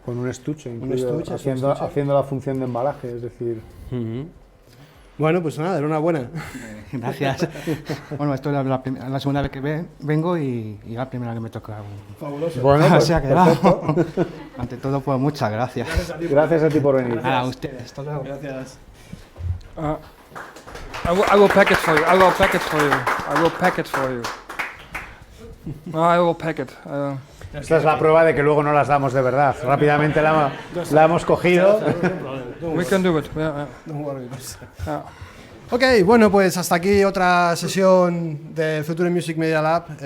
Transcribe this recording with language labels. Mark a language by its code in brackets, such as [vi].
[es] Con un estuche, incluido, haciendo la función de embalaje, es decir... Bueno, pues nada, enhorabuena. Gracias. Bueno, esto es la segunda vez que vengo y la primera que me toca. Fabuloso. Bueno, pues, se ha quedado. Ante todo, pues muchas gracias. Gracias a ti por venir. A ustedes. Hasta luego. Gracias. [en] I will pack it for you. I will pack it for you. I will pack it for you. No, I will pack it. [es] Esta es la prueba de que luego no las damos de verdad. Rápidamente la hemos cogido. [en] We can do it. Yeah. Don't worry. [es] Ok, bueno, pues hasta aquí otra sesión de Future Music Media Lab.